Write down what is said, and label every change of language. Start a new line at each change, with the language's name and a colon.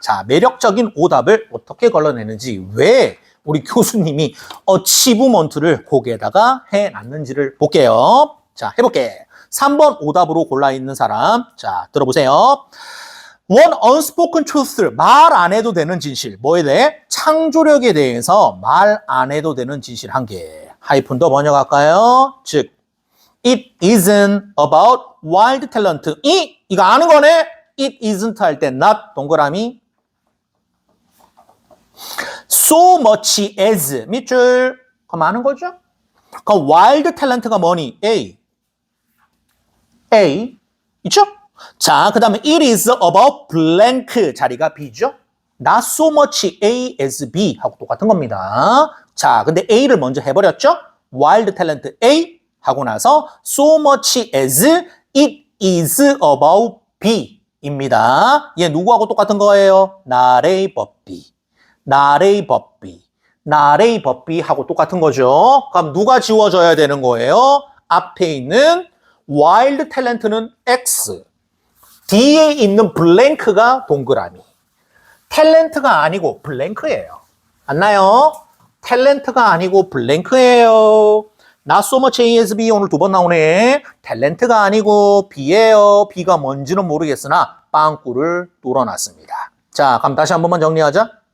Korean: 자, 매력적인 오답을 어떻게 걸러내는지, 왜 우리 교수님이 어치브먼트를 거기에다가 해놨는지를 볼게요. 자, 해볼게. 3번 오답으로 골라있는 사람. 자, 들어보세요.
English: One unspoken truth,
Korean: 말 안 해도 되는 진실. 뭐에 대해? 창조력에 대해서 말 안 해도 되는 진실 한 개. 하이픈 더 번역할까요?
English: 즉, it isn't about wild talent.
Korean: 이거 아는 거네? it isn't 할 때 not 동그라미. so much as 밑줄. 그럼 아는 거죠? 그럼 wild talent가 뭐니? A. 있죠? 자, 그 다음에 it is about blank 자리가 B죠? not so much A as B 하고 똑같은 겁니다. 자, 근데 A를 먼저 해버렸죠? wild talent A 하고 나서 so much as it is about B입니다. 얘 누구하고 똑같은 거예요? not A but B. not A but B. not A but B 하고 똑같은 거죠. 그럼 누가 지워져야 되는 거예요? 앞에 있는 wild talent는 X. D에 있는 블랭크가 동그라미. 탤런트가 아니고 블랭크예요. 맞나요? 탤런트가 아니고 블랭크예요.
English: Not so much A as B
Korean: 오늘 2번 나오네. 탤런트가 아니고 B예요. B가 뭔지는 모르겠으나 빵꾸를 뚫어놨습니다. 자, 그럼 다시 한 번만 정리하자.